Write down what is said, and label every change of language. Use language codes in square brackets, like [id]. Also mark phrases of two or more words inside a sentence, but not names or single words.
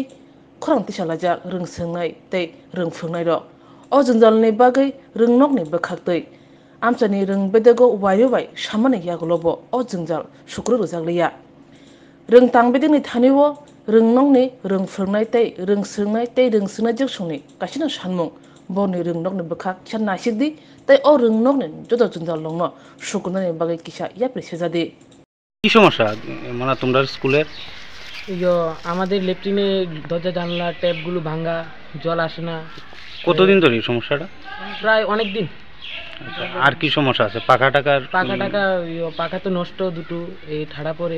[trp] खरंति सालाजा रोंस्रोंनाय तै रोंफुंनाय र अ जुनजालनि बागै रोंनकनि बखाखदै आमचानि रोंबेदेगो वायबाय सामानै यागलबो अ जुनजाल सुक्र रोजागलिया रों तांबेदेगनि थानिवो रोंनकनि रोंफुंनाय तै रोंस्रोंनाय जिगसंनि गासिनो सानमुं बरनि रोंनकनि बखाक खिया नासिकदि तै अ रोंनकनि जत जुनजाल लंनो सुकुनानै बागै किसा इया प्रेसेजादि [bn] কি সমস্যা মানে তোমরা স্কুলের আমাদের ল্যাট্রিনে দরজা জানলা ট্যাপগুলো ভাঙা জল আসে না কতদিন ধরে এই সমস্যাটা প্রায় অনেক দিন আর কি সমস্যা আছে পাখা পাখা তো নষ্ট দুটো এই ঠাড়া পড়ে